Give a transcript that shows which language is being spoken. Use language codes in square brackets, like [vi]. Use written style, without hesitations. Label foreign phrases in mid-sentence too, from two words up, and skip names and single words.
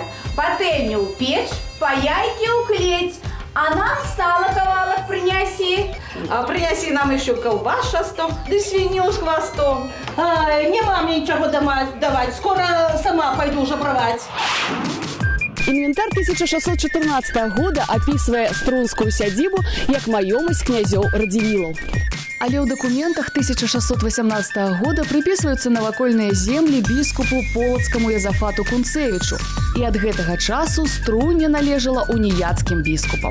[uk] Пательню в печь, по яйке уклеить, а нам сало ковалок принеси. А принеси нам ще ковбас шастом, да свиню з хвостом. Ай, не вам нічого давати, скоро сама пойду жабровать. [be] Інвентар 1614 года описывае струнскую сядзібу як маёмасць князёў Радзівілаў. Але ў дакументах 1618 года прыпісваюцца навакольныя землі біскупу полацкаму Язафату Кунцевічу. І ад гэтага часу Струня належала уніяцкім біскупам.